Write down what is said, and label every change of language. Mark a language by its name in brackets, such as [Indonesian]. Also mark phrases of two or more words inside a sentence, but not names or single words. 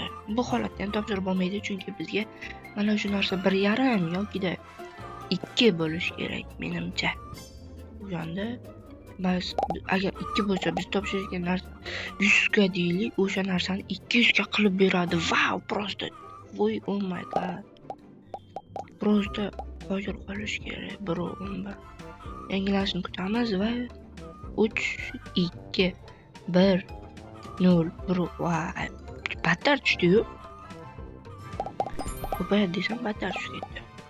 [Uzbek] Bu holatda ham topshirib bo'lmaydi, chunki bizga mana shu narsa 1.5 yokida 2 bo'lish kerak menimcha. O'shanda biz agar 2 bo'lsa, biz topshirgan narsa 100 ga deylik, o'sha narsani 200 ga qilib beradi. Wow, просто. Voy, [English] oh my god. [Uzbek] Просто hozir qolish kerak. 1.11. Yangilashni kutamiz va 3 2 1 0 1. Vay. Battar tushdi-yu. Ko'payadi desam battar tushib ketdi.